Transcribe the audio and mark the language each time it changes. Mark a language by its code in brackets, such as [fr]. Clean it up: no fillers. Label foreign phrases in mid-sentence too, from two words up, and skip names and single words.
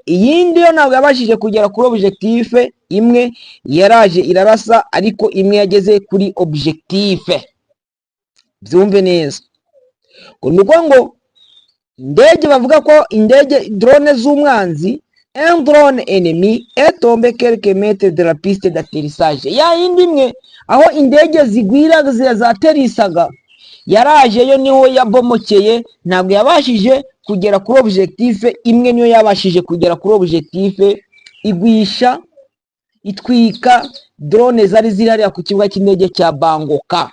[rw] Iyindi yo ntabwo yabashije kugera kuri objectif, imwe yaraje irarasa ariko imwe yageze kuri objectif. Byumve neza ngo indege bavuga ko indege drone z'umwanzi, [fr] un drone ennemi est tombé quelques mètres de la piste d'atterrissage. [rw] Ya yindi imwe aho indege zigwira zaterisaga yaraje, yo niho yabomokeye, ntabwo yabashije kugera kuri objectif. Imwe niyo yabashije kugera kuri objectif, igwisha itwika drone zari zirariya ku kibuga cy'indege cya Bangoka.